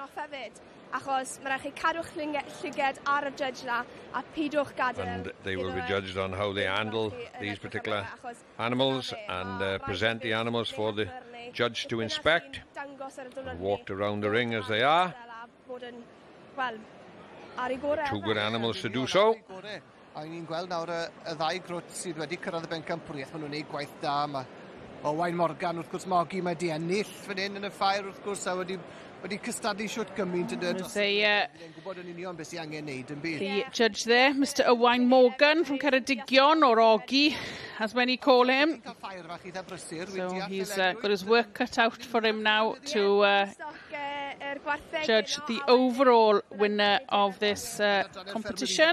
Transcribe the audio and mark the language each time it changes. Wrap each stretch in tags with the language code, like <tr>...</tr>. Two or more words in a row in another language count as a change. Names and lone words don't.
<en>And they will be judged on how they handle these particular animals and present the animals for the judge to inspect, and walked around the ring as they are. 2 good animals to do so.</en> <cy>A ni'n gweld nawr y 2 grwt sydd wedi cyrraedd y bencampwriaeth. Maen nhw'n gwneud gwaith da. Mae Owain Morgan wrth gwrs Mogi, mae di ennill fan hyn yn y ffair wrth gwrs, a wedi cystadlu siwt gymaint yn dod. Gwybod yn union beth sy'n angen neud yn byd.</cy> <en>The judge there, Mr Owain Morgan from Ceredigion, or Ogi, as many call him. So he's got his work cut out for him now to judge the overall winner of this competition.</en>